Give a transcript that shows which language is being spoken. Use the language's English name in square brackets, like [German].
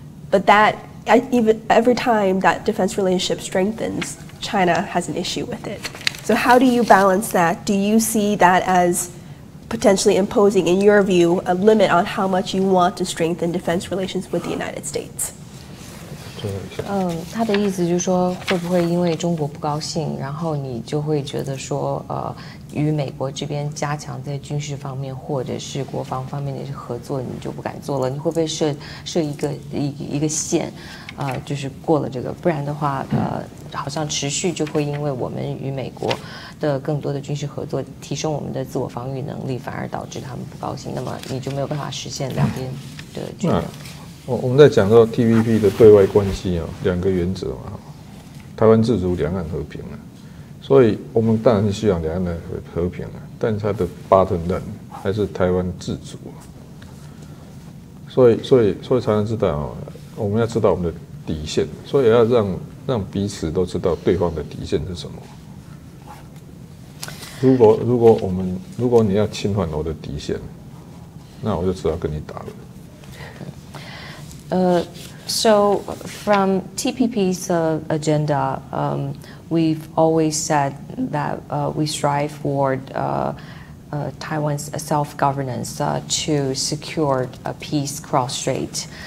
[English] But that, even every time that defense relationship strengthens, China has an issue with it. So how do you balance that? Do you see that as potentially imposing, in your view, a limit on how much you want to strengthen defense relations with the United States? [Chinese] 他的意思就是说，会不会因为中国不高兴，然后你就会觉得说，与美国这边加强在军事方面或者是国防方面的合作，你就不敢做了？你会不会设一个线，就是过了这个，不然的话，好像持续就会因为我们与美国的更多的军事合作，提升我们的自我防御能力，反而导致他们不高兴，那么你就没有办法实现两边的均衡。我们在讲到 TPP 的对外关系两个原则嘛，台湾自主，两岸和平所以我们当然希望两岸的和平但它的 [English] bottom line [Chinese] 还是台湾自主所以才能知道我们要知道我们的底线，所以要让彼此都知道对方的底线是什么。如果你要侵犯我的底线，那我就只好跟你打了。 [English] So from TPP's agenda, we've always said that we strive for Taiwan's self-governance to secure a peace cross-strait.